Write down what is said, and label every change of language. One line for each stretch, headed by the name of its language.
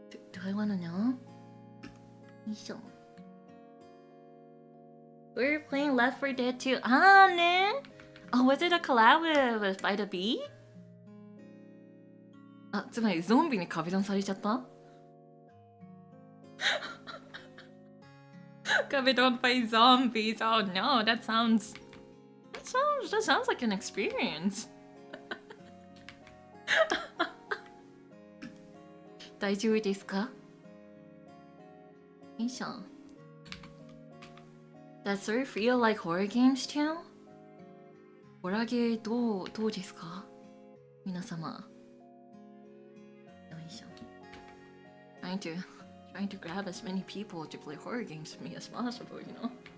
English: Do I wanna know? We're playing Left 4 Dead 2. Ah, ne? Oh, was it a collab with By the Bee?
Japanese: あ、つまりゾンビに壁ドンされちゃった壁ドン
English: by zombies. Oh no, that sounds like an experience.
Japanese: 大丈夫ですか？よいしょ。
English: Does Sir feel like horror games too?
Japanese: ホラーゲーどうですか？皆様。よいしょ。
English: Trying to grab as many people to play horror games with me as possible, you know?